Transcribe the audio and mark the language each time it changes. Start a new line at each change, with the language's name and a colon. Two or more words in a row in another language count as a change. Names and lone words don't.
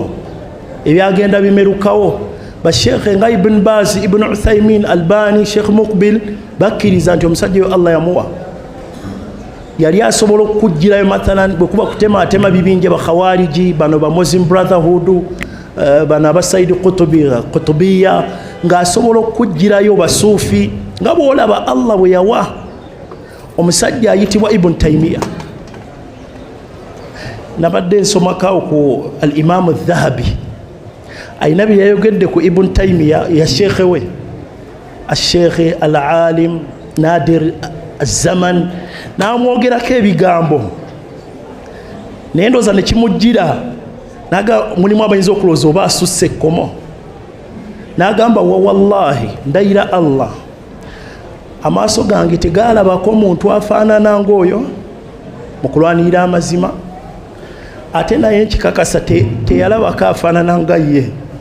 Ganda: ebyagenda bimerukawo ba Sheikh nga Ibn Baz, Ibn Uthaymin, Albani, Sheikh Muqbil bakkiriza nti omusajja oyo Allah yamuwa yali asobola okujjirayo mathalan bwekuba kutema bibinja ba Khawariji bano ba Muslim Brotherhood bana ba Said Qutbiyya nga asobola okujjirayo basufi nga bwolaba Allah bwe yawa omusajja ayitibwa Ibn Taymiyyah nabadde nsomakawo ku al-Imam al-Dhahabi ayina bye yayogedde ku Ibn Taymiyyah ya Sheikh we al-Sheikh al-Alim Nadir az-Zaman namwogerako ebigambo nendoza nekimujjira naga mulimu abayinza okulooza oba asusse ekkomo nagamba wallahi ndayira Allah amaaso gange tegalabako omuntu afaanana ng'oyo mu kulwanirira amazima ate naye nkikakasa teyalabako afaanana nga ye.